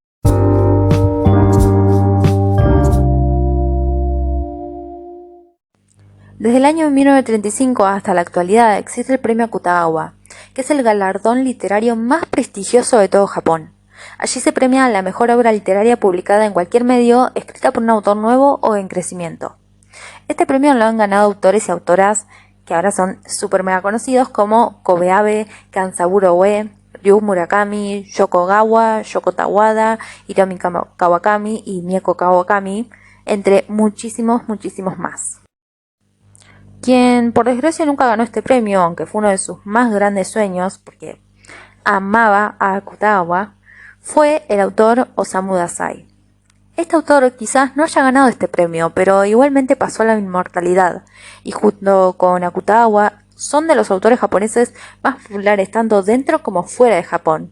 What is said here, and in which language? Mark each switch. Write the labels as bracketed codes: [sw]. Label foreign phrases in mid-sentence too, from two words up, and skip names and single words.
[es] Desde el año 1935 hasta la actualidad existe el premio Akutagawa, que es el galardón literario más prestigioso de todo Japón. Allí se premia la mejor obra literaria publicada en cualquier medio, escrita por un autor nuevo o en crecimiento. Este premio lo han ganado autores y autoras que ahora son super mega conocidos como Kobeabe, Kansaburo Ue, Ryu Murakami, Yoko Ogawa, Yoko Tawada, Hiromi Kawakami y Mieko Kawakami, entre muchísimos más. Quien por desgracia nunca ganó este premio, aunque fue uno de sus más grandes sueños, porque amaba a Akutagawa, fue el autor Osamu Dazai. Este autor quizás no haya ganado este premio, pero igualmente pasó a la inmortalidad, y junto con Akutagawa son de los autores japoneses más populares tanto dentro como fuera de Japón.